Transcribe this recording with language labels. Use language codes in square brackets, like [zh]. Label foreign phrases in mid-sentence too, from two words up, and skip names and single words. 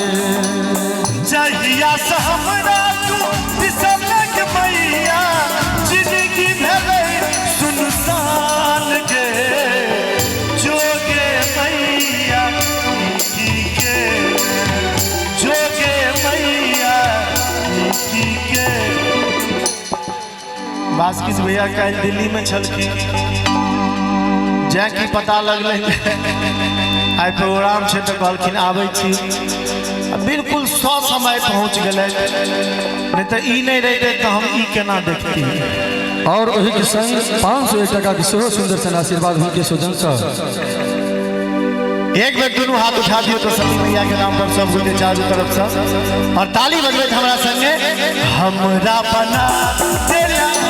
[mai] जहिया से हमरा तू बिसरले के मैया जिंदगी भेले सुनसान गे जोगे मैया की के जोगे मैया की के बासकिस भैया कल दिल्ली में छलखिन जैकी पता लगल आई प्रोग्राम छै तो कहलखिन आबै छी बिल्कुल समय पहुँच गए नहीं तो ई नहीं रहते तो हम ई केना देखती और वही के संग 501 टका के सेहो सुंदर सन आशीर्वाद हुनके सुजन से एक बेर दोनों हाथ उठा दियो तो सभी मैया के नाम पर सब गोटे चारों तरफ से और ताली बजबे हमरा संगे हमरा बना